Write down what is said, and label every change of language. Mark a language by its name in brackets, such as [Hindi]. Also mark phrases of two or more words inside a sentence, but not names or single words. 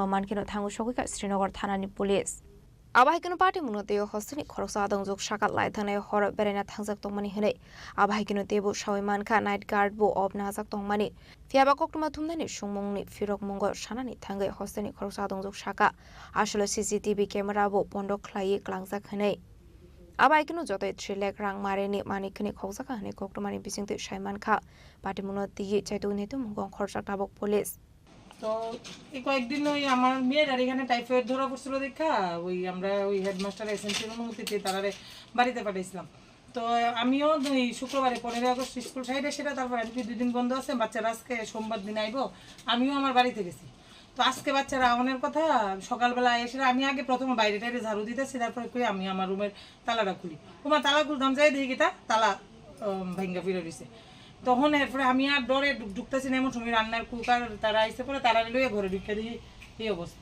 [Kok Borok] mankino thangu shogika Srinagar thanani police Abahikino Patimuno teo hostel ni khoroksa adongjok shakat lai thanai hor berena thangjak tongmani hinai Abahikino tebu shawai manka night guard bo ob najak tongmani Fiaba koktuma thumnani shungmungni firok mungo shanani thangai hostel ni khoroksa adongjok shaka asholo CCTV camera bo pondok khlai klangjak hinai Abaikino jotoi 3 lakh rang mareni manikni khogjaka hane koktomani bisingte shaiman kha Patimuno tiyi chaitu netu mungong khorjak tabok police [Bangla] তো এই কয়েকদিন ওই আমার মেয়ের আর এখানে টাইফয়েড ধরা পড়ছিল দেখা ওই আমরা ওই হেডমাস্টার এসএনসির অনুমতিতে তারারে বাড়িতে পাঠাইছিলাম তো আমিও ওই শুক্রবারে 15 আগস্ট স্কুল সাইডে সেটা তারপর আজকে 2 দিন বন্ধ আছে বাচ্চারা আজকে সোমবার দিন আইবো আমিও আমার বাড়িতে গেছি তো আজকে বাচ্চারা আওনের কথা সকালবেলা এসে আমি আগে প্রথমে বাইরে টাইরে ঝাড়ু দিতেছি তারপরে কই আমি আমার রুমের তালাটা খুলি ওমা তালা খুলতাম যাই দেখি তা তালা ভাঙ্গা ফিরে দিছে তখন এরপরে আমি আর ডরে ঢুকতেছি না এমন সময় রান্নার কুকার তারা আইসে পরে তারা লইয়া ঘরে ঢুকে দিই এই অবস্থা